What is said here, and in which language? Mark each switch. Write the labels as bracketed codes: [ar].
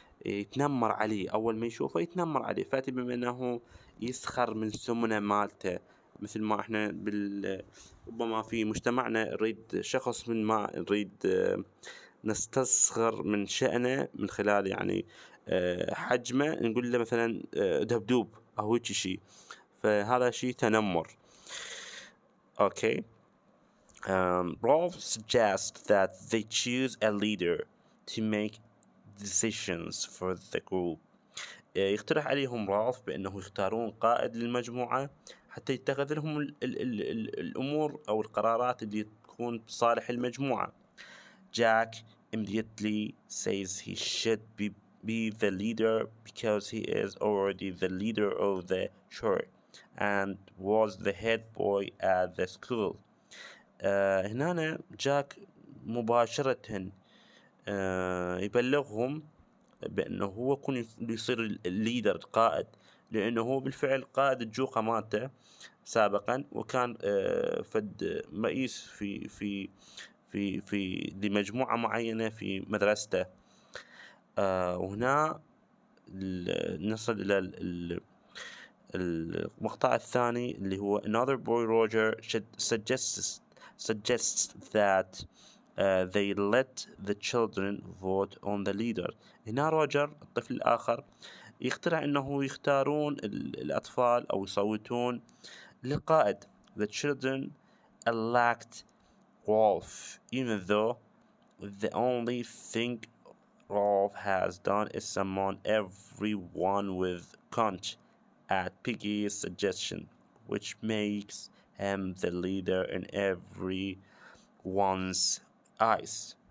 [ar] يتنمر عليه، أول ما يشوفه يتنمر عليه. فاتي بما أنه يسخر من السمنة مالته، مثل ما إحنا ربما في مجتمعنا نريد شخص من ما نريد نستصغر من شأنه من خلال يعني حجمه، نقول له مثلا دبدوب أو هيك شيء، فهذا شيء تنمر. [en] Okay. Rolf suggests that they choose a leader to make decisions for the group. [ar] يقترح عليهم رالف بأنه يختارون قائد للمجموعة حتى يتخذ لهم ال الأمور أو القرارات اللي تكون بصالح المجموعة. [en] Jack immediately says he should be the leader because he is already the leader of the church and was the head boy at the school. [ar] هنا جاك مباشرة يبلغهم بأنه هو يكون يصير الليدر القائد، لأنه هو بالفعل قائد الجوقة مالته سابقا، وكان فد رئيس في لمجموعة معينة في مدرسته. وهنا نصل إلى المقطع الثاني اللي هو [en] another boy Roger suggests that they let the children vote on the leader. [ar] هنا روجر الطفل الآخر يقترح أنه يختارون الأطفال أو يصوتون للقائد. [en] The children elect Rolf even though the only thing Rolf has done is summon everyone with conch at Piggy's suggestion, which makes him the leader in everyone's eyes.